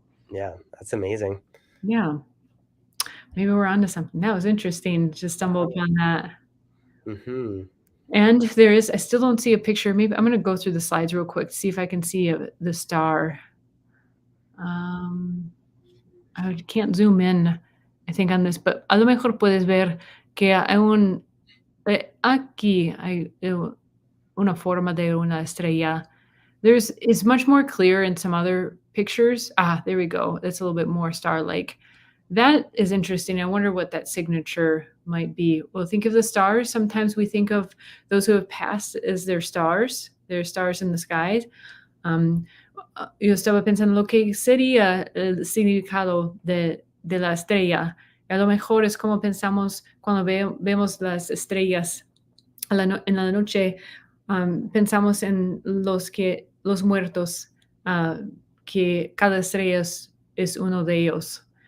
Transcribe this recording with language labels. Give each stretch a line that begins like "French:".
English: Yeah, that's amazing. Yeah, maybe we're onto something. That was interesting to stumble upon that. Mhm. And there is, I still don't see a picture. Maybe I'm going to go through the slides real quick, see if I can see the star. I can't zoom in, I think, on this,
Spanish: but a lo mejor puedes ver que hay aquí hay una forma de una estrella.
English: It's much more clear in some other pictures. There we go. It's a little bit more star-like. That is interesting. I wonder what that signature might be. Well, think of the stars. Sometimes we think of those who have passed as their stars in the skies.
Spanish: Yo estaba pensando lo que sería el significado de la estrella. A lo mejor es como pensamos cuando vemos las estrellas en la noche, pensamos en los muertos, que cada estrella es uno de ellos.